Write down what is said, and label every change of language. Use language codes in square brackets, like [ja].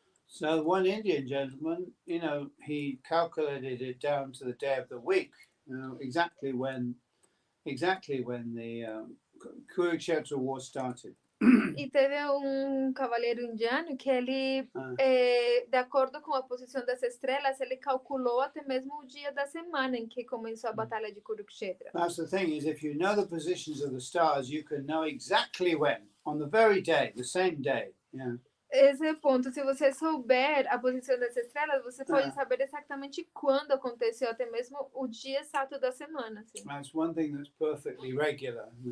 [en] So one Indian gentleman, you know, he calculated it down to the day of the week, you know, exactly when the Kurukshetra war started. [pt] E teve cavaleiro indiano que ele, de acordo com a posição das estrelas, ele calculou até mesmo o dia da semana em que começou a batalha de Kurukshetra. [en] That's the thing, is if you know the positions of the stars, you can know exactly when, on the very day, the same day. Yeah. [pt] Esse é o ponto. Se você souber a posição das estrelas, você pode saber exatamente quando aconteceu, até mesmo o dia exato da semana. Assim. [en] That's one thing that's perfectly regular.